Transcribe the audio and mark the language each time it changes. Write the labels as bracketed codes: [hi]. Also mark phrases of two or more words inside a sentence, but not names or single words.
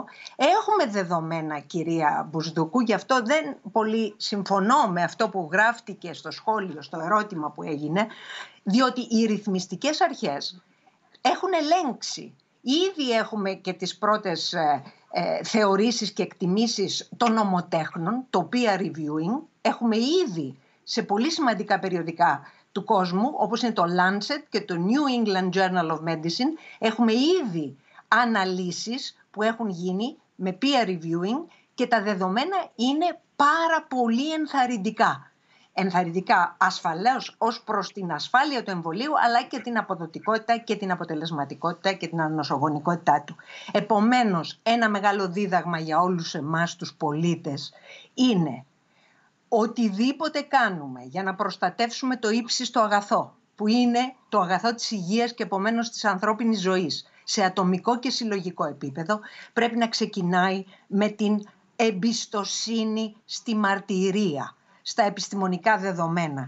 [el] Έχουμε δεδομένα, κυρία Μπουσδούκου, γι' αυτό δεν πολύ συμφωνώ με αυτό που γράφτηκε στο σχόλιο, στο ερώτημα που έγινε, διότι οι ρυθμιστικές αρχές έχουν ελέγξει. Ήδη έχουμε και τις πρώτες θεωρήσεις και εκτιμήσεις των νομοτέχνων, το [en] peer reviewing. [el] Έχουμε ήδη σε πολύ σημαντικά περιοδικά του κόσμου, όπως είναι το Lancet και το New England Journal of Medicine, έχουμε ήδη αναλύσεις που έχουν γίνει με [en] peer reviewing [el] και τα δεδομένα είναι πάρα πολύ ενθαρρυντικά. Ενθαρρυντικά ασφαλώς ως προς την ασφάλεια του εμβολίου, αλλά και την αποδοτικότητα και την αποτελεσματικότητα και την ανοσογονικότητά του. Επομένως, ένα μεγάλο δίδαγμα για όλους εμάς τους πολίτες είναι οτιδήποτε κάνουμε για να προστατεύσουμε το ύψιστο αγαθό, που είναι το αγαθό της υγείας και επομένως της ανθρώπινης ζωής, σε ατομικό και συλλογικό επίπεδο, πρέπει να ξεκινάει με την εμπιστοσύνη στη μαρτυρία, στα επιστημονικά δεδομένα.